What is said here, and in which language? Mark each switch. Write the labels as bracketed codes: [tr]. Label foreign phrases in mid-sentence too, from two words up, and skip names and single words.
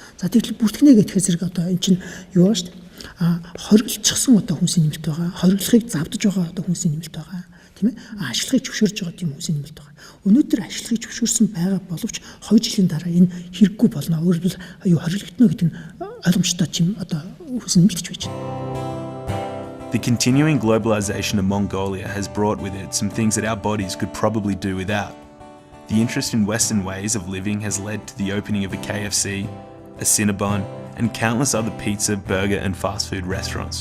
[mn] За тэгтэл бүртгэнэ гэхэд зэрэг одоо эн чинь юу ба шүү дээ. Хоригдчихсан одоо хүнсний нэмэлт байгаа. Хориглохыг завдаж байгаа одоо хүнсний нэмэлт байгаа. Тийм ээ. Ашиглагыг зөвшөөрж байгаа тийм хүнсний нэмэлт байгаа. Өнөөдөр ашиглагыг зөвшөөрсөн байгаа боловч 2 жилийн дараа энэ хэрэггүй болно. Өөрөөр юу хориглогдно гэдэг нь ойлгомжтой тийм одоо хүнсний нэмэлт гэж байж байна. [en] The continuing globalization of Mongolia has brought with it some things that our bodies could probably do without. The interest in Western ways of living has led to the opening of a KFC, a Cinnabon, and countless other pizza, burger and fast food restaurants.